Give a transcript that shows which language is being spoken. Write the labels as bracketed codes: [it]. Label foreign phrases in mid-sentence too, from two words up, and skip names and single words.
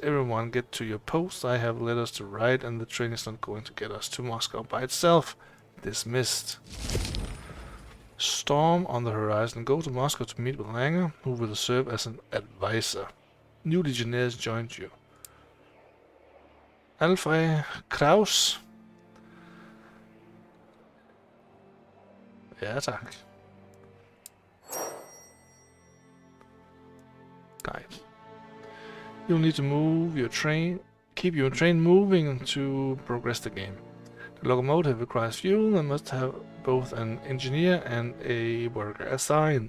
[en] Everyone get to your post. I have letters to write, and the train is not going to get us to Moscow by itself. Dismissed. Storm on the horizon. Go to Moscow to meet with Langer, who will serve as an advisor. New legionnaires joined you. Alfred Kraus. Ja, tak. Guide. You'll need to move your train, keep your train moving to progress the game. The locomotive requires fuel and must have both an engineer and a worker assigned.